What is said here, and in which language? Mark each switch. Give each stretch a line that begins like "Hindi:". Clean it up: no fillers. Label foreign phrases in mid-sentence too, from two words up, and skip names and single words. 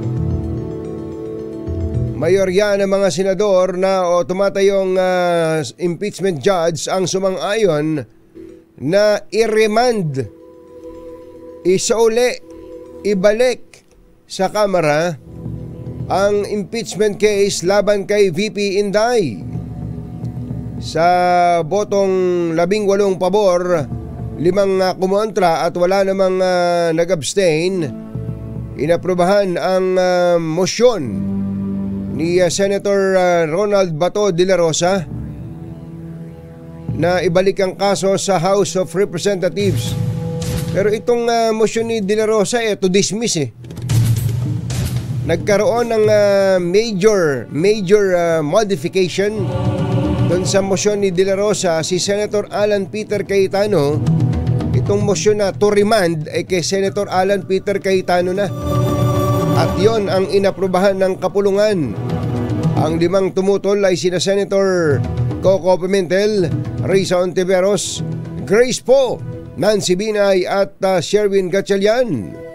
Filipino: Mayorya ng mga senador na tumatayong
English: impeachment judge
Filipino: ang sumang-ayon na i-remand, isauli, ibalik sa Kamara ang
English: impeachment case
Filipino: laban kay VP Inday. Sa botong 18 pabor, 5 kumontra at wala namang nag-abstain, inaprubahan ang motion ni Senator Ronald Bato de la Rosa na ibalik ang kaso sa House of Representatives. Pero itong motion ni De La Rosa
English: to dismiss
Filipino: Nagkaroon ng
English: major modification
Filipino: doon sa motion ni De La Rosa. Si Senator Alan Peter Cayetano, itong motion na
English: to remand
Filipino: ay kay Senator Alan Peter Cayetano na. At yon ang inaprubahan ng kapulungan. Ang 5 tumutol ay sina Senator Coco Pimentel, Risa Ontiveros, Grace Poe, Nancy Binay at Sherwin Gatchalian.